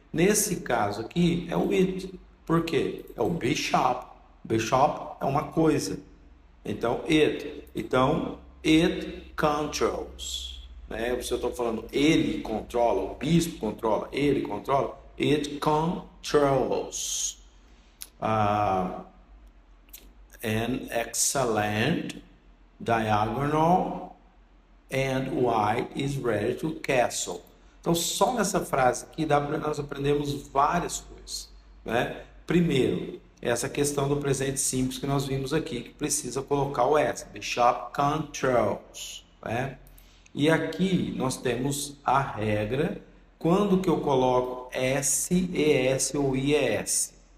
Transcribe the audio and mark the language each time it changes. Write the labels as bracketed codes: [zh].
[pt] Nesse caso aqui é o it. Por quê? É o bishop. Bishop é uma coisa. Então, it. Então, [en] it controls. [pt] Né? Se eu estou falando ele controla, o bispo controla, ele controla, [en] it controls. An excellent diagonal and white is ready to castle. [pt] Então só nessa frase aqui nós aprendemos várias coisas, né? Primeiro, essa questão do presente simples que nós vimos aqui, que precisa colocar o S, [en] bishop controls, [pt] né? E aqui nós temos a regra, quando que eu coloco S, ES ou IES.